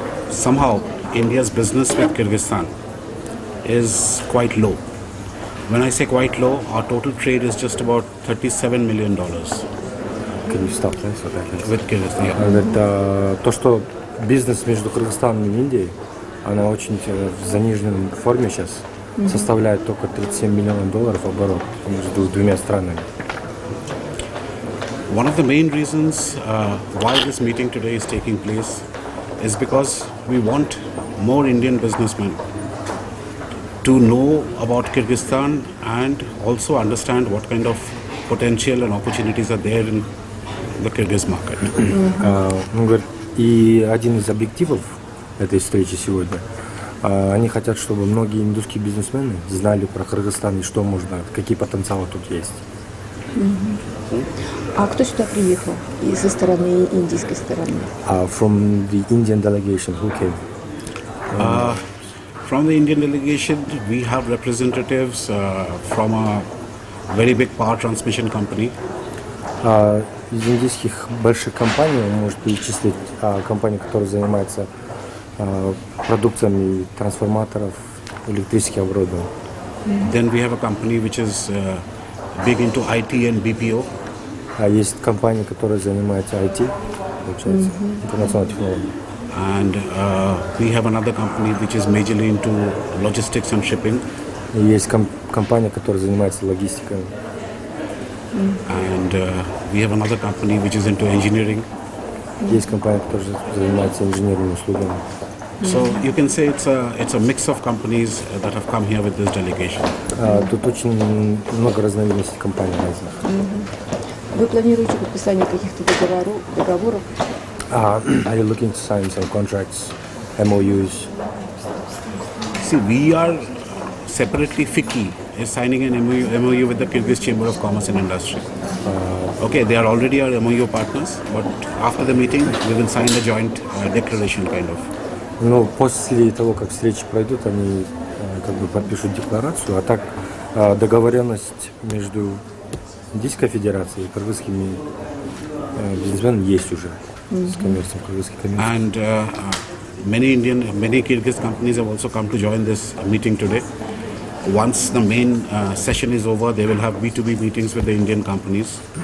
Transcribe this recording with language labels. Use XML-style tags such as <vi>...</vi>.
<en>Somehow, India's business with Kyrgyzstan is quite low. When I say quite low, our total trade is just about $37 million Can you stop this? with Kyrgyzstan. Yeah.</en> <ru>Это то, что бизнес между Кыргызстаном и Индией, она очень в заниженной форме сейчас, составляет только $37 миллионов оборот между двумя странами.</ru> <en>One of the main reasons why this meeting today is taking place is because we want more Indian businessmen to know about Kyrgyzstan and also understand what kind of potential and opportunities are there in the Kyrgyz market.</en> <ru>Он говорит, и один из объективов этой встречи сегодня, они хотят, чтобы многие индусские бизнесмены знали про Кыргызстан и что можно, какие потенциалы тут есть. А кто сюда приехал и со стороны индийской стороны?</ru> <en>From the Indian delegation, who came? From the Indian delegation, we have representatives from a very big power transmission company.</en> <ru>Из индийских больших компаний он может перечислить компании, которые занимаются продукциями трансформаторов, электрических оборудований.</ru> <en>Then we have a company which is big into IT and BPO.</en> <ru>Есть компании, которые занимаются IT, получается, информационной технологией.</ru> <en>And we have another company which is majorly into logistics and shipping.</en> <ru>И есть компания, которая занимается логистикой.</ru> <en>And we have another company which is into engineering.</en> <ru>Есть компания, которая занимается инженерными услугами.</ru> <en>So you can say it's a mix of companies that have come here with this delegation.</en> <ru>Тут очень много разновидностей компаний разных. Вы планируете подписание каких-то договоров?</ru> <en>Are you looking to sign some contracts, MOUs? See, we are separately, FICCI is signing an MOU with the Kyrgyz Chamber of Commerce and Industry. Okay, they are already our MOU partners, but after the meeting, we will sign a joint declaration kind of.</en> <ru>Ну, после того, как встречи пройдут, они как бы подпишут декларацию, а так договоренность между Индийской Федерацией и кыргызскими бизнесменами есть уже с коммерцией кыргызской коммерцией.</ru> <en>And many Kyrgyz companies have also come to join this meeting today. Once the main session is over, they will have B2B meetings with the Indian companies.</en>